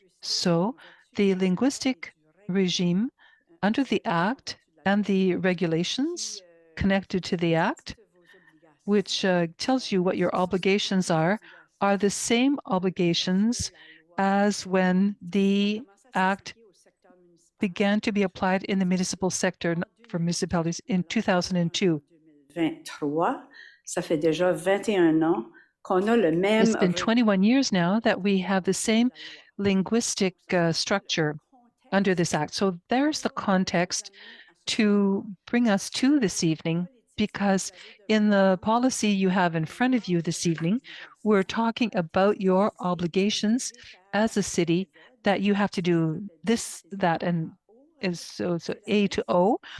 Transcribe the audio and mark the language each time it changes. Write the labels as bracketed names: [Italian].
[English] So the linguistic regime under the act and the regulations connected to the act, which tells you what your obligations are the same obligations as when the act began to be applied in the municipal sector for municipalities in 2002. [French] 23, ça fait déjà 21 ans qu'on a le même. [English] It's been 21 years now that we have the same linguistic structure under this act. So there's the context to bring us to this evening, because in the policy you have in front of you this evening, we're talking about your obligations as a city, that you have to do this, that, and is so A to O.